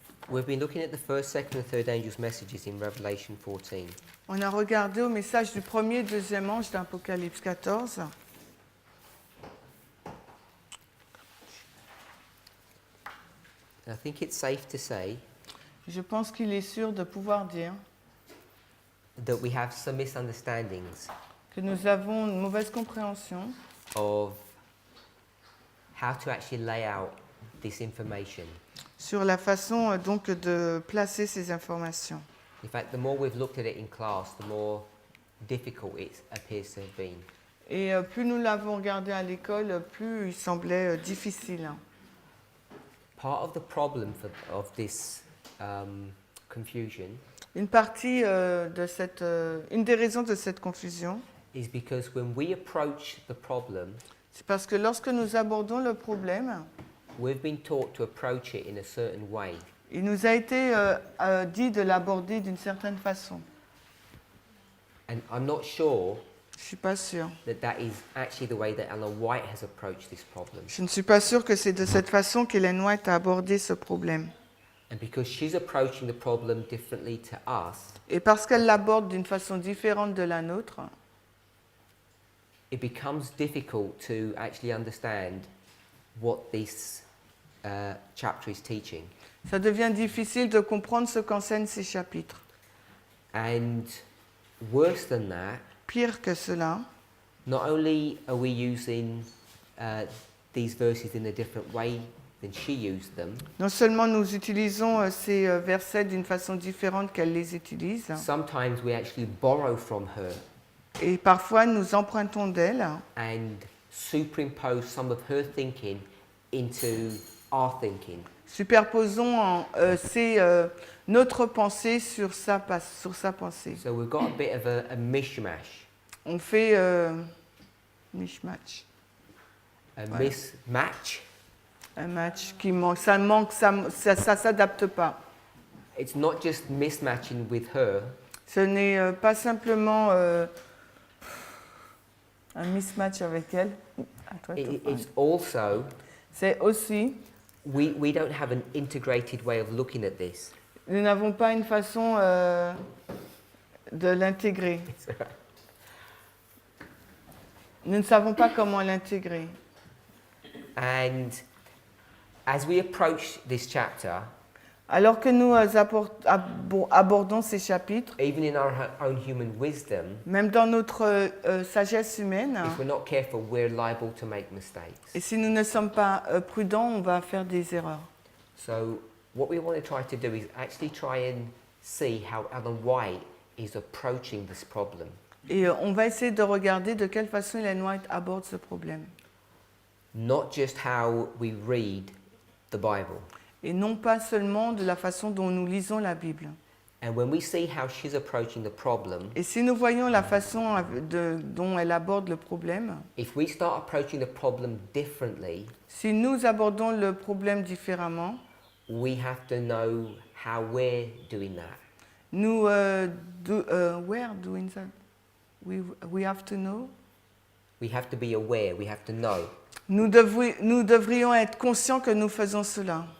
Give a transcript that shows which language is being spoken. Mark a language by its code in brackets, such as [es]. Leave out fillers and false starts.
[en] We've been looking at the first, second, and third angels' messages in Revelation 14. [fr] On a regardé au message du premier et deuxième ange d'Apocalypse 14. [en] I think it's safe to say [fr] Je pense qu'il est sûr de pouvoir dire [en] that we have some misunderstandings [fr] que nous avons une mauvaise compréhension [en] of how to actually lay out this information. [fr] sur la façon donc de placer ces informations. [en] In fact, the more we've looked at it in class, the more difficult it appears to have been. [fr] Et plus nous l'avons regardé à l'école, plus il semblait difficile. [en] Part of the problem of this confusion [fr] Une partie une des raisons de cette confusion, [en] is because when we approach the problem, [fr] c'est parce que lorsque nous abordons le problème, [en] we've been taught to approach it in a certain way. [fr] il nous a été dit de l'aborder d'une certaine façon. [en] And I'm not sure [fr] Je ne suis pas sûre. [en] that is actually the way that Ellen White has approached this problem. [fr] Je ne suis pas sûre que c'est de cette façon qu'Ellen White a abordé ce problème. [en] And because she's approaching the problem differently to us, [fr] Et parce qu'elle l'aborde d'une façon différente de la nôtre, [en] it becomes difficult to actually understand what this chapter is teaching. [fr] ça devient difficile de comprendre ce qu'enseignent ces chapitres. [en] And worse than that, [fr] Pire que cela, [en] not only are we using these verses in a different way than she used them, [fr] non seulement nous utilisons ces versets d'une façon différente qu'elle les utilise, [en] sometimes we actually borrow from her [fr] et parfois nous empruntons d'elle [en] and superimpose some of her thinking into our thinking. [fr] superposons notre pensée sur sa pensée. [en] So we've got a bit of a mishmash, [fr] On fait mishmatch, [en] a [fr] Ouais. [en] mismatch. [fr] un match qui manque, ça s'adapte pas. [en] It's not just mismatching with her, [fr] Ce n'est pas simplement un mismatch avec elle. À toi de parler. [en] it's also, [fr] C'est aussi, [en] we don't have an integrated way of looking at this. [fr] nous n'avons pas une façon de l'intégrer. Nous ne savons pas comment l'intégrer. [en] And as we approach this chapter, [fr] Alors que nous abordons ces chapitres, [en] even in our own human wisdom, [fr] même dans notre sagesse humaine, [en] if we're not careful, we're liable to make mistakes. [fr] et si nous ne sommes pas prudents, on va faire des erreurs. [en] So what we want to try to do is actually try and see how Ellen White is approaching this problem. [fr] Et on va essayer de regarder de quelle façon Ellen White aborde ce problème. [en] Not just how we read the Bible. [fr] Et non pas seulement de la façon dont nous lisons la Bible. [en] And when we see how she's approaching the problem, [fr] Et si nous voyons la façon dont elle aborde le problème, [en] if we start approaching the problem differently, [fr] si nous abordons le problème différemment, [en] we have to know how we're doing that. [fr] nous [en] we're doing that. We have to know. We have to be aware, we have to know [fr] Nous devrions être conscients que nous faisons cela.